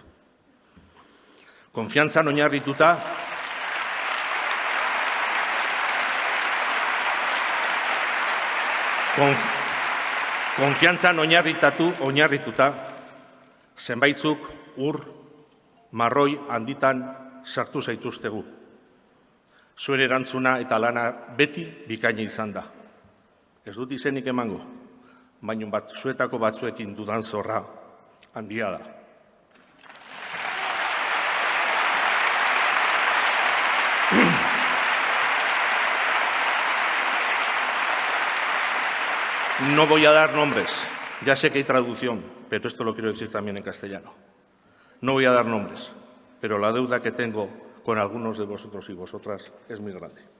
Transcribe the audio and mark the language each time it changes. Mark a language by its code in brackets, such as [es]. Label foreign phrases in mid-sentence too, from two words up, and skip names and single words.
[eu] Konfiantzan oinarrituta, konfiantzan oinarrituta, zenbaitzuk marroi handitan sartu zaituztegu. Zuen erantzuna eta lana beti bikaina izan da. Ez dut izenik emango, baina zuetako batzuekin dudan zorra handia da. [es] No voy a dar nombres, ya sé que hay traducción, pero esto lo quiero decir también en castellano. No voy a dar nombres, pero la deuda que tengo con algunos de vosotros y vosotras es muy grande.